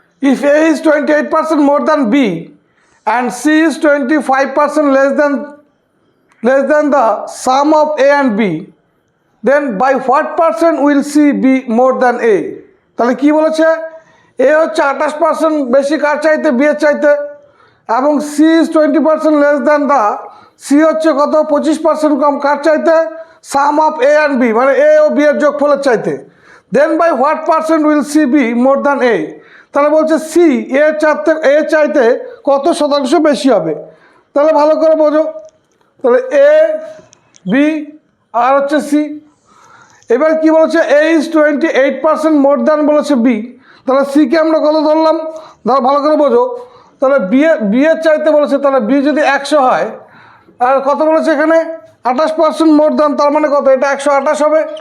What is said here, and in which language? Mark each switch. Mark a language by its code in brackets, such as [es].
[en] If A is 28% more than B and C is 25% less than the sum of A and B, then by what percent will C be more than A? [bn] তাহলে কি বলেছে, A হচ্ছে 28% বেশি কার চাইতে, B এর চাইতে, এবং [en] C is 20% less than the, [bn] C হচ্ছে কত, 25% কম কার চাইতে, [en] sum of A and B [bn] মানে A ও B এর যোগফলের চাইতে। [en] Then by what percent will C be more than A? [bn] তাহলে বলছে সি এ চাইতে কত শতাংশ বেশি হবে। তাহলে ভালো করে বোঝো, তাহলে এ, বি আর হচ্ছে সি। এবার কি বলেছে, [en] A is 28% more than [bn] বলেছে বি, তাহলে সিকে আমরা কত ধরলাম, ধরো ভালো করে বোঝো, তাহলে বি এর চাইতে বলেছে, তাহলে বি যদি 100 হয়, আর কত বলেছে এখানে 28% মোর দ্যান, তার মানে কত, এটা 128 হবে।